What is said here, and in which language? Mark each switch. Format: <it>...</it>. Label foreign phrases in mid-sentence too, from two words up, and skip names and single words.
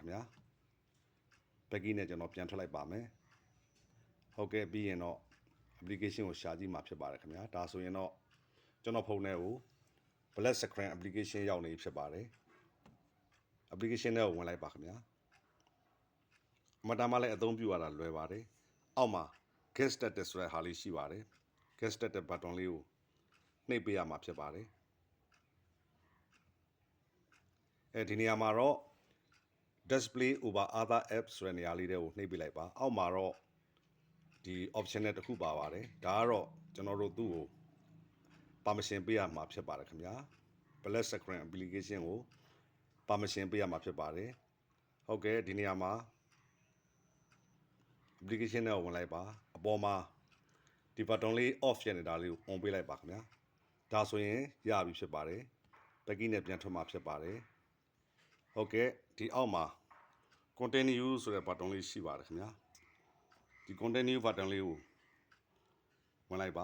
<my>ခင်ဗျာ Peggy နဲ့ကျွန်တော်ပြန်ထွက်လိုက်ပါမယ်ဟုတ်ကဲ့ပြီးရင်တော့ application ကိုရှာကြည့်မှာဖြစ်ပါတယ်ခင်ဗျာဒါဆိုရင်တော့ကျွန်တော်ဖုန်းထဲကို</my> <en>black screen application</en> <my>ရောက်နေဖြစ်ပါတယ် application ထဲကိုဝင်လိုက်ပါခင်ဗျာမတမ်းမလည်းအသုံးပြုရတာလွယ်ပါတယ်အောက်မှာ</my> <en>get started</en> <my>ဆိုတဲ့ဟာလေးရှိပါတယ်</my> <en>get started button</en> <my>လေးကိုနှိပ်ပေးရမှာဖြစ်ပါတယ် ဒီနေရာမှာတော့</my> <en>display over other apps</en> <my>ဆိုတဲ့နေရာလေးတွေကိုနှိပ်ပေးလိုက်ပါအောက်မှာတော့ဒီ option နဲ့တစ်ခုပါပါတယ် ဒါကတော့ကျွန်တော်တို့သူ့ကို permission ပေးရမှာဖြစ်ပါတယ်ခင်ဗျာ</my> <en>black screen application</en> <my>ကို permission ပေးရ မှာဖြစ်ပါတယ်ဟုတ်ကဲ့ဒီနေရာမှာ application နဲ့ဝင်လိုက်ပါအပေါ်မှာဒီ button လေး off ဖြစ်နေတာလေးကို on ပေးလိုက်ပါခင်ဗျာဒါဆိုရင်ရပြီဖြစ်ပါတယ် Peggy နဲ့ပြန်ထွက်မှာဖြစ်ပါတယ်ဟုတ်ကဲ့ဒီအောက်မှာ continue ဆိုတဲ့ button လေးရှိပါတယ်ခင်ဗျာဒီ</my> <en>continue button</en> <my>လေးကိုဝင်လိုက်ပါ</my>